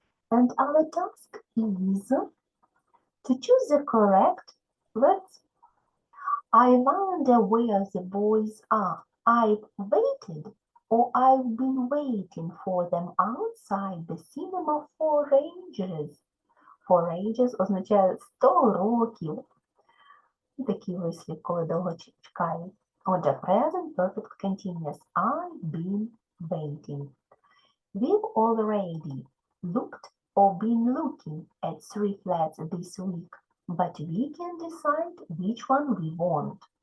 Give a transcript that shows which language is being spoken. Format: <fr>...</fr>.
<en>And our task is to choose the correct words. I wonder where the boys are. I've waited, or I've been waiting for them outside the cinema for ages.</en> <uk>For ages означає 100 років. Такі вислів, коли довго чекають. Отже,</uk> <en>present perfect continuous. I've been waiting. We've already looked or been looking at 3 flats this week, but we can decide which one we want.</en>